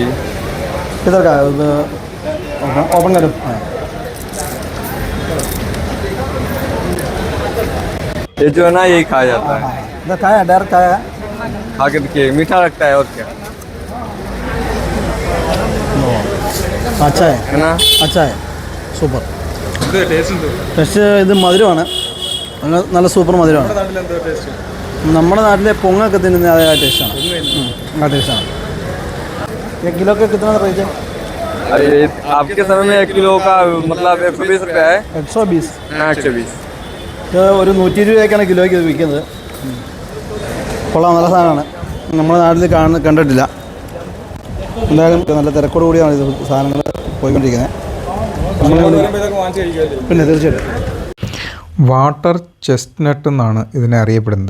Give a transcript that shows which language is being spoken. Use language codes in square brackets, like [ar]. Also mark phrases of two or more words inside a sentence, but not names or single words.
[hi] किधर का ओपन करो। हाँ ये जो है ना यही खाया जाता है। इधर खाया डायरेक्ट खाया है। खा के देखिए मीठा लगता है और क्या अच्छा है ना। अच्छा है സൂപ്പർ [ml] ടേസ്റ്റ് പക്ഷേ ഇത് മധുരമാണ്, നല്ല സൂപ്പർ മധുരമാണ്. നമ്മുടെ നാട്ടിലെ പൊങ്ങൊക്കെ തിന്നുന്ന അതേ ടേസ്റ്റാണ്. ആ ടേസ്റ്റാണ്. കിലോ ഒക്കെ കിട്ടുന്ന റേറ്റ്? [hi] अरे आपके समय में 1 किलो का मतलब 120 रुपया है। 120. 120 [ml] ഇത് ഒരു 120 രൂപയ്ക്കാണ് കിലോയ്ക്ക് ഇത് വിൽക്കുന്നത്. കൊള്ളാം, നല്ല സാധനമാണ്. നമ്മുടെ നാട്ടിൽ കണ്ടിട്ടില്ല. എന്തായാലും നല്ല തിരക്കോട് കൂടിയാണ് ഇത് സാധനങ്ങൾ പോയിക്കൊണ്ടിരിക്കുന്നത്. പിന്നെ തീർച്ചയായിട്ടും [en] water chestnut [ml] എന്നാണ് ഇതിനെ അറിയപ്പെടുന്നത്.